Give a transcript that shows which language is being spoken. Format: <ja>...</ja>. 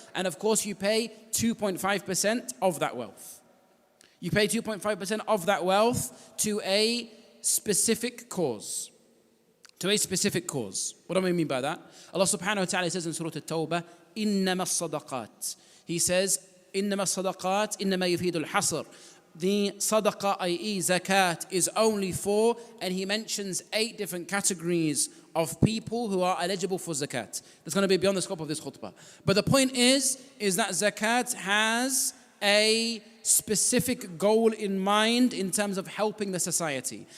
<en>And of course, you pay 2.5% of that wealth. You pay 2.5% of that wealth to a specific cause. To a specific cause. What do I mean by that? Allah subhanahu wa ta'ala says in Surah At-Tawbah,</en> <ar>إِنَّمَا الصَّدَقَاتِ.</ar> <en>He says,</en> <ar>إِنَّمَا الصَّدَقَاتِ إِنَّمَا يُفِيدُ الْحَصْرِ.</ar> <en>The sadaqah, i.e. zakat, is only for, and he mentions 8 different categories of people who are eligible for zakat. That's going to be beyond the scope of this khutbah. But the point is that zakat has a specific goal in mind in terms of helping the society.</en>